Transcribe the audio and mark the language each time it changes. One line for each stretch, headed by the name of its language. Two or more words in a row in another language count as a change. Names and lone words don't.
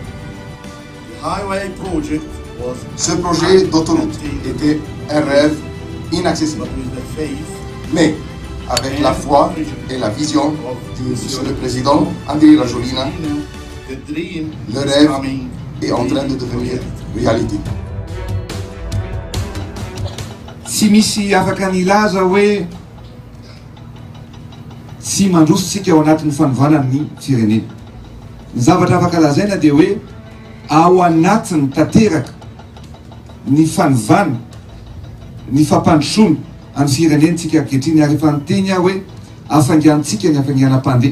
French: Ce projet d'autoroute était un rêve inaccessible. Mais avec la foi et la vision de Monsieur le Président Andry Rajoelina, le rêve est en train de devenir réalité.
Malagasy: Tsy misy afaka nilaza hoe tsy mandrositsika ao anatin'ny fanovana ny firenena. Ny zavatra afaka lazaina dia hoe ao anatiny tanteraka ny fanovana, ny fampandrosoana amin'ny firenentsika ankehitriny, ary efa niteny aho hoe afangantsika ny afanganam-pandeha.